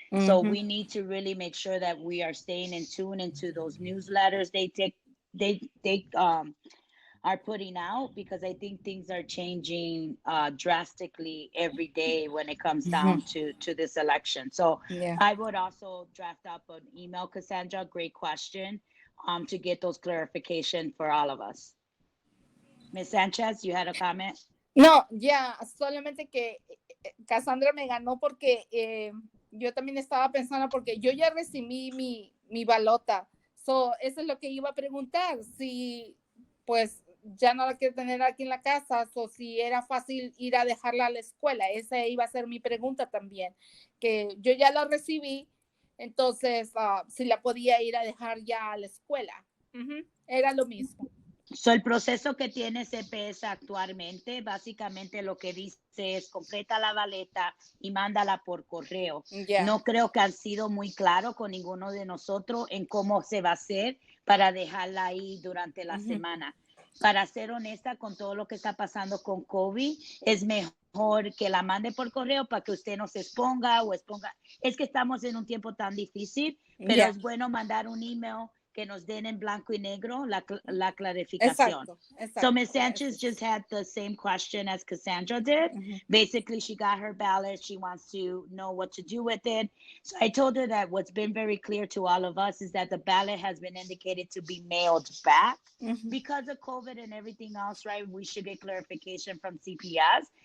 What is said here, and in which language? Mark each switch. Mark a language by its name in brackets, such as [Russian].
[English] So we need to really make sure that we are staying in tune into those newsletters they are putting out, because I think things are changing drastically every day when it comes down to this election. So I would also draft up an email, Cassandra, great question, to get those clarification for all of us. Ms. Sanchez, you had a comment? [Spanish] No, solamente que Cassandra me ganó porque yo también estaba pensando, porque yo ya recibí mi balota. So, eso es lo que iba a preguntar, si pues ya no la quiero tener aquí en la casa, o si era fácil ir a dejarla a la escuela. Esa iba a ser mi pregunta también, que yo ya la recibí, entonces si la podía ir a dejar ya a la escuela. Era lo mismo. So, el proceso que tiene CPS actualmente, básicamente lo que dice es completa la baleta y mándala por correo. Ya. No creo que han sido muy claros con ninguno de nosotros en cómo se va a hacer para dejarla ahí durante la semana. Para ser honesta, con todo lo que está pasando con COVID, es mejor que la mande por correo para que usted no se exponga o exponga. Es que estamos en un tiempo tan difícil, pero Ya. es bueno mandar un email que nos den en blanco y negro la clarificación. Exacto, exacto. [English] So Ms. Sanchez just had the same question as Cassandra did. Basically, she got her ballot. She wants to know what to do with it. So I told her that what's been very clear to all of us is that the ballot has been indicated to be mailed back. Because of COVID and everything else, right, we should get clarification from CPS.